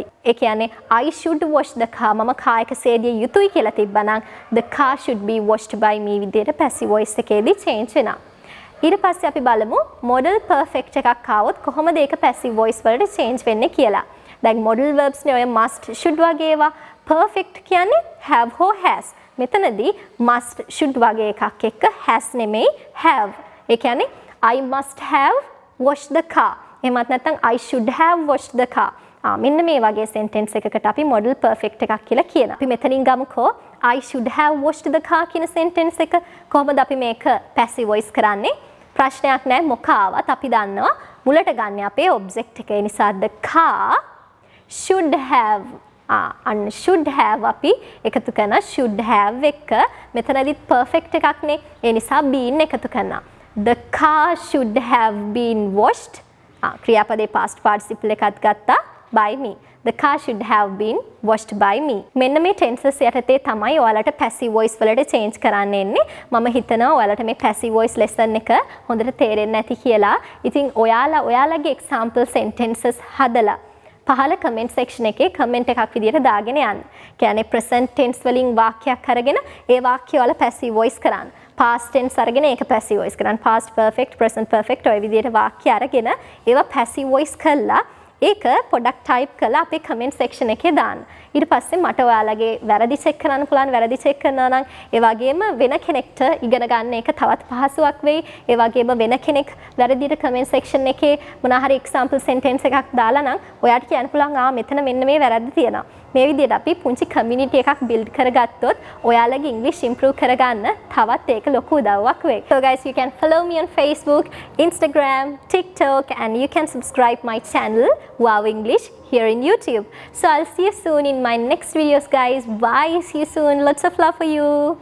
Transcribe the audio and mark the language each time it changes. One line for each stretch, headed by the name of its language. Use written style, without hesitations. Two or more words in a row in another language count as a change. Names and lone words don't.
Sinhala: ඒ කියන්නේ
English: I should wash the car.
Sinhala: මම car එක සේදිය යුතුයි කියලා තිබ්බනම්
English: the car should be washed by me
Sinhala: විදියට
English: passive voice
Sinhala: එකේදී change වෙනවා. ඊට පස්සේ අපි බලමු
English: modal perfect
Sinhala: එකක් ආවොත් කොහොමද ඒක
English: passive voice
Sinhala: වලට change වෙන්නේ කියලා. දැන්
English: modal verbs
Sinhala: නේ ඔය
English: must should
Sinhala: වගේ ඒවා. perfect කියන්නේ have හෝ has. මෙතනදී
English: must should
Sinhala: වගේ එකක් එක්ක has නෙමෙයි have. ඒ කියන්නේ
English: I must have washed the car.
Sinhala: එහෙමත් නැත්නම්
English: I should have washed the car.
Sinhala: මෙන්න මේ වගේ sentence එකකට අපි
English: modal perfect
Sinhala: එකක් කියලා කියනවා. අපි මෙතනින් ගමුකෝ
English: I should have washed the car
Sinhala: කියන sentence එක. කොහොමද අපි මේක
English: passive voice
Sinhala: කරන්නේ? ප්‍රශ්නයක් නැහැ මොක ආවත් අපි දන්නවා මුලට ගන්න අපේ object එක. ඒ නිසා
English: the car should have
Sinhala: අන්න
English: should have
Sinhala: අපි එකතු කරන
English: should have
Sinhala: එක මෙතනදිත් perfect එකක් නේ. ඒ නිසා been එකතු කරනවා.
English: The car should have been washed. ක්‍රියාපදයේ past participle
Sinhala: එකත් ගත්තා
English: by me. The car should have been washed by me.
Sinhala: මෙන්න මේ tenses යටතේ තමයි ඔයාලට
English: passive voice
Sinhala: වලට change කරන්න එන්නේ. මම හිතනවා ඔයාලට මේ
English: passive voice lesson
Sinhala: එක හොඳට තේරෙන්නේ නැති කියලා. ඉතින් ඔයාලගේ
English: example sentences
Sinhala: හදලා පහළ
English: comment section
Sinhala: එකේ comment එකක් විදියට දාගෙන යන්න. කියන්නේ
English: present tense
Sinhala: වලින් වාක්‍යයක් අරගෙන ඒ වාක්‍ය වල
English: passive voice
Sinhala: කරන්න.
English: past tense
Sinhala: අරගෙන ඒක
English: passive voice
Sinhala: කරන්න.
English: past perfect, present perfect
Sinhala: ඔය විදියට වාක්‍ය අරගෙන ඒවා
English: passive voice
Sinhala: කළා ඒක පොඩක් type කරලා අපේ
English: comment section
Sinhala: එකේ දාන්න. ඊට පස්සේ මට ඔයාලගේ වැරදි check කරන්න පුළුවන්. වැරදි check කරනවා නම් ඒ වගේම වෙන කෙනෙක්ට ඉගෙන ගන්න එක තවත් පහසුවක් වෙයි. ඒ වගේම වෙන කෙනෙක් වැරදිට
English: comment section
Sinhala: එකේ මොනවා හරි
English: example sentence
Sinhala: එකක් දාලා නම් ඔයාට කියන්න පුළුවන් මෙතන මෙන්න මේ වැරද්ද තියෙනවා. මේ විදිහට අපි පුංචි community එකක් build කරගත්තොත් ඔයාලගේ
English: English improve
Sinhala: කරගන්න තවත් ඒක ලොකු උදව්වක් වෙයි.
English: So guys, you can follow me on Facebook, Instagram, TikTok and you can subscribe my channel Wow English here in YouTube. So I'll see you soon in my next videos guys. Bye. See you soon. Lots of love for you.